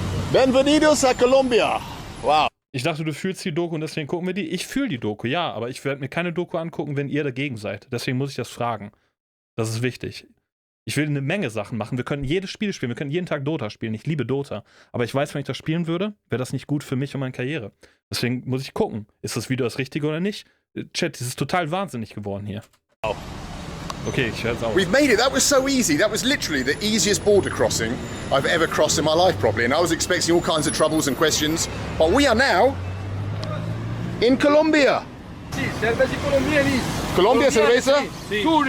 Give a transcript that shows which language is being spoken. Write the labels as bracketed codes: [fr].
[es] Bienvenidos a Colombia. Wow. [de] Ich dachte, du fühlst die Doku und deswegen gucken wir die. Ich fühle die Doku, ja, aber ich werde mir keine Doku angucken, wenn ihr dagegen seid. Deswegen muss ich das fragen. Das ist wichtig. Ich will eine Menge Sachen machen. Wir können jedes Spiel spielen. Wir können jeden Tag Dota spielen. Ich liebe Dota. Aber ich weiß, wenn ich das spielen würde, wäre das nicht gut für mich und meine Karriere. Deswegen muss ich gucken, ist das Video das Richtige oder nicht. Chat, das ist total wahnsinnig geworden hier. Okay, ich höre es auf. [en] We've made it. That was so easy. That was literally the easiest border crossing I've ever crossed in my life, probably. And I was expecting all kinds of troubles and questions. But we are now in Colombia. [es] Sí, cerveza colombiana. Colombia, cerveza? Sí.